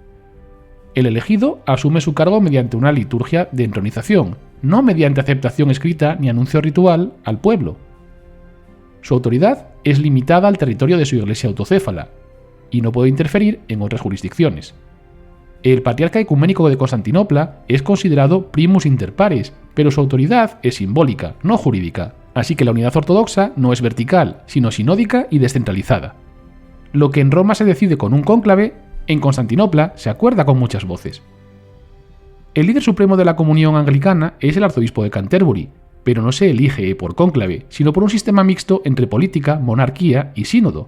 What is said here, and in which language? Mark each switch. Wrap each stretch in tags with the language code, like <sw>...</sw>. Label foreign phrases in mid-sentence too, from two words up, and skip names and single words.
<es>El elegido asume su cargo mediante una liturgia de entronización, no mediante aceptación escrita ni anuncio ritual al pueblo. Su autoridad es limitada al territorio de su iglesia autocéfala, y no puede interferir en otras jurisdicciones. El patriarca ecuménico de Constantinopla es considerado</es> <la>primus inter pares,</la> <es>pero su autoridad es simbólica, no jurídica, así que la unidad ortodoxa no es vertical, sino sinódica y descentralizada. Lo que en Roma se decide con un cónclave, en Constantinopla se acuerda con muchas voces. El líder supremo de la comunión anglicana es el arzobispo de Canterbury, pero no se elige por cónclave, sino por un sistema mixto entre política, monarquía y sínodo.</es>